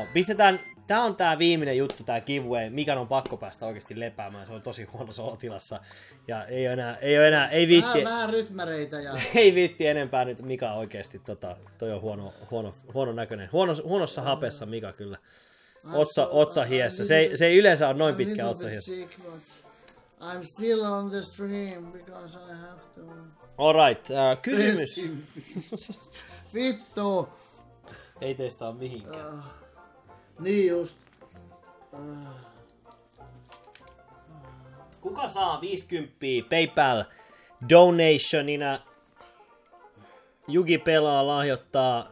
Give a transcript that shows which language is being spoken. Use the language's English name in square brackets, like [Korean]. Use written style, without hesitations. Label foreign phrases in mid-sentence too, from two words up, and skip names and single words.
[Finnish] Pistetään, tää on tää viimeinen juttu, tää giveaway. Mikan on pakko päästä oikeesti lepäämään, se on tosi huonossa olotilassa. Ja ei viitti. Vähän rytmäreitä ja... Ei viitti enempää nyt Mika oikeesti, toi on huono näköinen. Huonossa hapessa Mika kyllä. Otsa hiessä. Se ei yleensä ole noin pitkä otsa hiessä. [English] I'm still on the stream because I have to... Alright, [Finnish] kysymys. Vittu! Ei teistä ole mihinkään. Niin just. Kuka saa 50 PayPal donationina? Jugi pelaa, lahjoittaa.